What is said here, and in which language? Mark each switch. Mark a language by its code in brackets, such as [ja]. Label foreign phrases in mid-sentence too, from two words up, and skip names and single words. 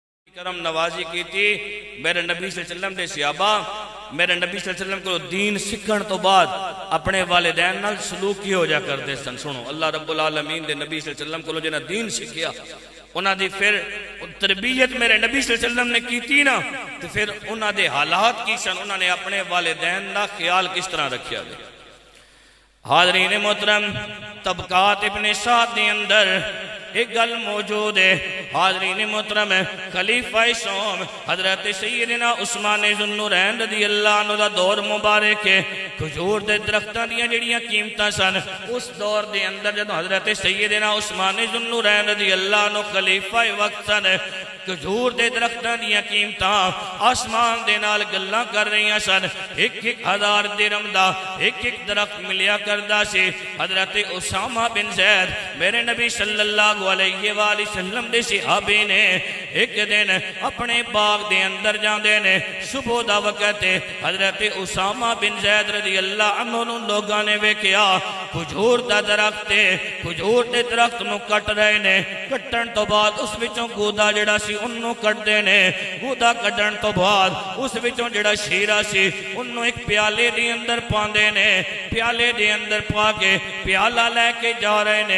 [ur] کرم نوازی کی تھی [pa] میرے نبی صلی اللہ علیہ وسلم دے صحابہ میرے نبی صلی اللہ علیہ وسلم کو دین سکھن تو بعد اپنے والدین نال سلوکی ہو جا کرتے سن. سنو اللہ رب العالمین دے نبی صلی اللہ علیہ وسلم کو جنہاں دین سکھیا انہاں دی پھر تربیت میرے نبی صلی اللہ علیہ وسلم نے [ur] کی تھی نا تو پھر [pa] انہاں دے حالات کی سن, انہاں نے اپنے والدین دا خیال کس طرح رکھیا گیا. حاضرین محترم طبقات ابن سعد دے اندر ایک گل موجود ہے. حاضرین محترم خلیفہ سوم حضرت سیدنا عثمان ذو النورین رضی اللہ عنہ دا دور مبارک ہے. کھجور دے درختاں دیاں جڑیاں قیمتاں سن اس دور دے اندر جدوں حضرت سیدنا عثمان ذو النورین رضی اللہ عنہ خلیفہ وقت سن, کھجور دے درختاں دیاں قیمتاں آسمان دے نال گلاں کر رہیاں سن. 1000 درہم دا ایک درخت ملیا کردا سی. حضرت اسامہ بن زید میرے نبی صلی اللہ علیہ وآلہ وسلم دے صحابی نے ایک دن اپنے باغ دے اندر جاندے نے, صبح دا وقت ہے. حضرت اسامہ بن زید رضی اللہ عنہ لوگاں نے ویکھیا کھجور دا درخت ہے, کھجور دے درخت نو کٹ رہے نے. کٹن تو بعد اس وچوں گودا جڑا سی انہوں کٹ دے نے. گودا کٹن تو بعد اس وچوں جڑا شیرہ سی انہوں ایک پیالے دے اندر پاندے نے. پیالے دے اندر پا کے پیالہ لے کے جا رہے نے.